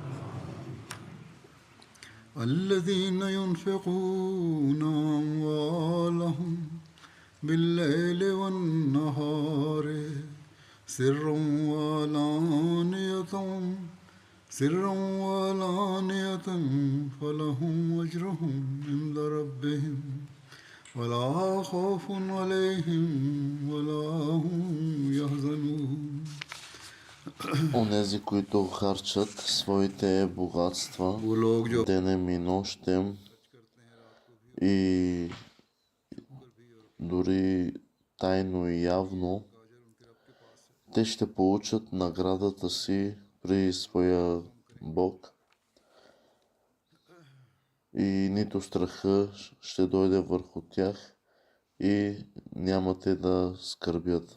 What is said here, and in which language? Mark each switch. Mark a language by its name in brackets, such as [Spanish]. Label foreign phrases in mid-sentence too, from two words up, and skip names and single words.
[Arabic] الذين ينفقون أموالهم بالليل والنهار سرا وعلانية فلهم أجرهم عند ربهم ولا خوف عليهم ولا هم يحزنون. [Bulgarian] Онези, които харчат своите богатства денем и нощем и дори тайно и явно, те ще получат наградата си при своя Бог и нито страха ще дойде върху тях и няма те да скърбят.